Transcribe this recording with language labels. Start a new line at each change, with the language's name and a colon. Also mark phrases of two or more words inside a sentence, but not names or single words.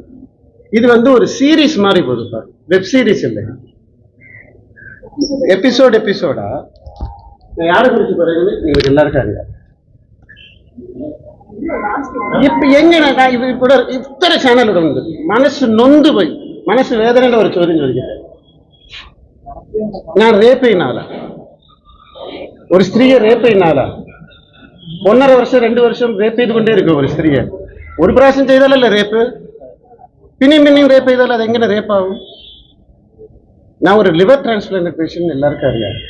Tamil: இது வந்து ஒரு சீரீஸ் மாதிரி போகுதுப்பா,
English: web series
Tamil: இல்லை. எபிசோடா யாரை குறிச்சு போறீங்கன்னு உங்களுக்கு எல்லாருக்கும் அறியா. இப்ப எங்க கூட இத்தனை சேனல் வந்து மனசு நொந்து போய் மனசு வேதனையில ஒரு
Malayalam: ചോദ്യം ചോദിക്കട്ടെ. ഞാൻ റേപ്പ് ചെയ്യുന്ന ആളാ, ഒരു സ്ത്രീയെ റേപ്പ് ചെയ്യുന്ന ആളാ. 1.5 വർഷം 2 വർഷം റേപ്പ് ചെയ്തുകൊണ്ടേ ഇരിക്കും ഒരു സ്ത്രീയെ. ഒരു പ്രാവശ്യം ചെയ്താലല്ലേ റേപ്പ്, പിന്നെയും റേപ്പ് ചെയ്താൽ അതെങ്ങനെ റേപ്പാവും? ഞാൻ ഒരു
English: liver transplant patient,
Malayalam: എല്ലാവർക്കും അറിയാം.